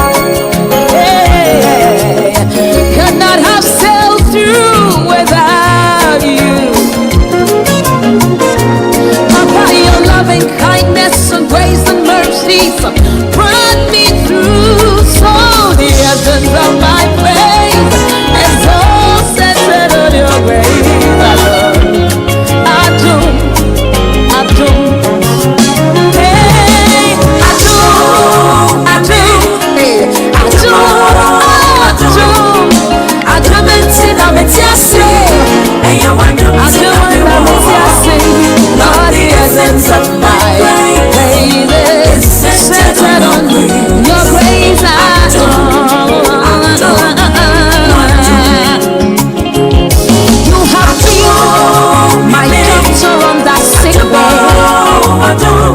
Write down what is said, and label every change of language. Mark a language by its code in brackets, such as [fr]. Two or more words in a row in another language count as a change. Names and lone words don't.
[en] Hey, could not have sailed through without you. Papa, your loving kindness and grace and mercy brought me through. So the essence of my praise is all centered on your grace. [ak] Adum, Adum. Hey, Adum, Adum. Hey, Adum, Adum. Adum, Tina, Metiasi. Adum, Metiasi. [en] Lord, the essence of my praise is centered on your grace. You have been my doctor on that sick bed.